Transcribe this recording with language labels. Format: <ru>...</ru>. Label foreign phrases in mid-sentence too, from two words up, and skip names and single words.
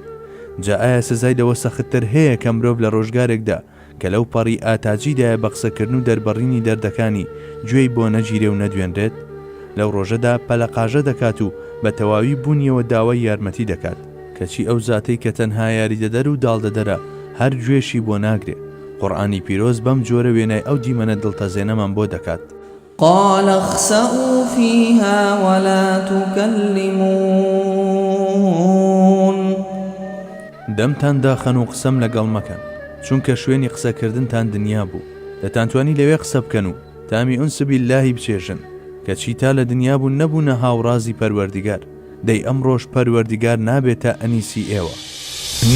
<ckb>جا ئایا سزای دەوە سەختتر هەیە کە مرۆڤ لە ڕۆژگارێکدا کە لەو پەڕی ئاتاجیدایە بە قسەکردن و دەربڕینی دەردەکانی گوێی بۆ نەگیرێ و نەدوێنرێت؟ لەو ڕۆژەدا پەلەقاژە دەکات و بە تەواوی بوونیەوە داوای یارمەتی دەکات، کەچی ئەو زاتەی کە تەنها یاریدەدەر و داڵدەدەرە هەر گوێشی بۆ ناگرێت. قورئانی پیرۆز بەم جۆرە وێنای ئەو دیمەنە دڵتەزێنەمان بۆ دەکات.</ckb> <ar>قال اخسئوا فيها ولا تكلمون.</ar> <ckb>دەمتان داخەن و قسەم لەگەڵ مەکەن، چونکە شوێنی قسەکردنتان دنیا بوو. دەتانتوانی لەوێ قسە بکەن و تامی</ckb> <ar>ئونس باللهی</ar> <ckb>بچێژن، کەچی تا لە دنیا بوو نەبوونە هاوڕازی پەروەردیگار. دەی ئەمڕۆژ پەروەردیگار نابێتە ئەنیسی ئێوە.</ckb>